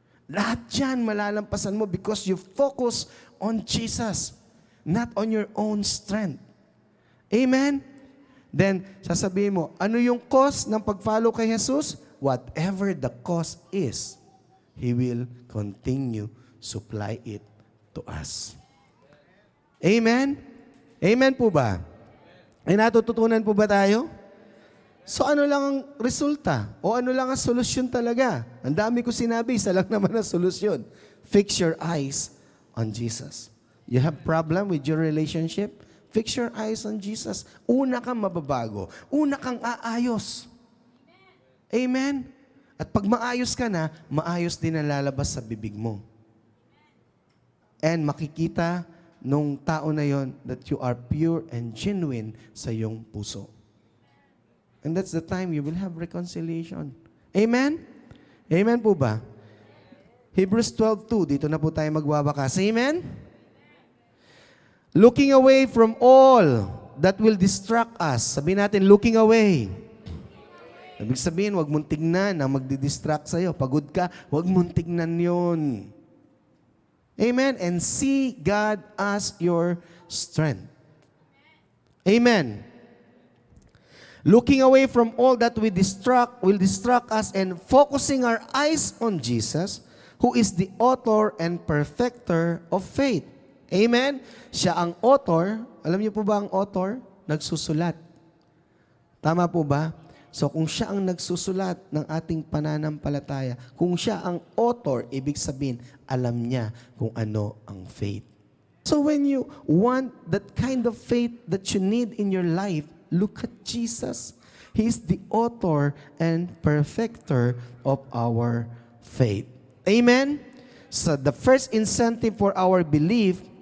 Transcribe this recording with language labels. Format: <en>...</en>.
<tl>Lahat yan malalampasan mo</tl> <en>because you focus on Jesus, not on your own strength. Amen?</en> <tl>Then, sasabihin mo, ano yung cost ng pag-follow kay Jesus?</tl> <en>Whatever the cost is, He will continue supply it to us.</en> <tl>Amen? Amen po ba? Ay natututunan po ba tayo? So ano lang ang resulta? O ano lang ang solusyon talaga? Ang dami ko sinabi, isa lang naman ang solusyon.</tl> <en>Fix your eyes on Jesus. You have problem with your relationship? Fix your eyes on Jesus.</en> <tl>Una kang mababago. Una kang aayos. Amen? At pag maayos ka na, maayos din ang lalabas sa bibig mo. And makikita nung tao na yon</tl> <en>that you are pure and genuine</en> <tl>sa iyong puso.</tl> <en>And that's the time you will have reconciliation.</en> <tl>Amen? Amen po ba? Hebrews 12:2, dito na po tayo magwawakas. Amen?</tl> <en>Looking away from all that will distract us.</en> <tl>Sabihin natin,</tl> <en>looking away.</en> <tl>Ibig sabihin, huwag mong tignan ang magdidistract sa'yo. Pagod ka, huwag mong tignan yun. Amen?</tl> <en>And see God as your strength. Amen? Looking away from all that will distract us and focusing our eyes on Jesus, who is the author and perfecter of faith.</en> <tl>Amen? Siya ang author. Alam niyo po ba ang author? Nagsusulat. Tama po ba? So kung siya ang nagsusulat ng ating pananampalataya, kung siya ang author, ibig sabihin, alam niya kung ano ang faith.</tl> <en>So when you want that kind of faith that you need in your life, look at Jesus. He is the author and perfecter of our faith. Amen? So the first incentive for our belief</en>